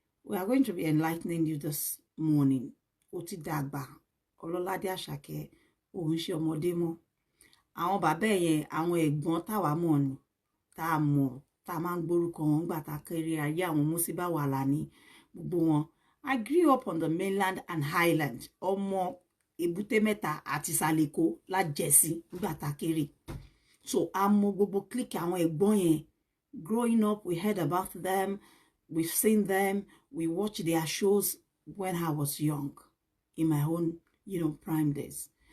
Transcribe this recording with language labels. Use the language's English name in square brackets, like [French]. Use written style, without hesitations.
[English] We are going to be enlightening you this morning. [Yoruba] Oti dàgbà, Ọlọ́ládé Àṣàkẹ́, òun ṣe ọmọdé mọ́. Àwọn bàbá yẹn, àwọn ẹ̀gbọ́n táwa mọ̀ ni, tá mọ̀, tá máa ń gbórúkọ wọn gbà tá kéré ayé àwọn Músíbà Wàlání, gbogbo wọn. [English] I grew up on the mainland and highland. [Yoruba] Ọmọ Èbúté Mẹ́ta àti Sàlẹ̀kó lájẹ̀sí nígbà tá kéré. So a mọ̀ gbogbo clique àwọn ẹ̀gbọ́n yẹn. [English] Growing up, we heard about them. We've seen them. We watched their shows when I was young, in my own, prime days.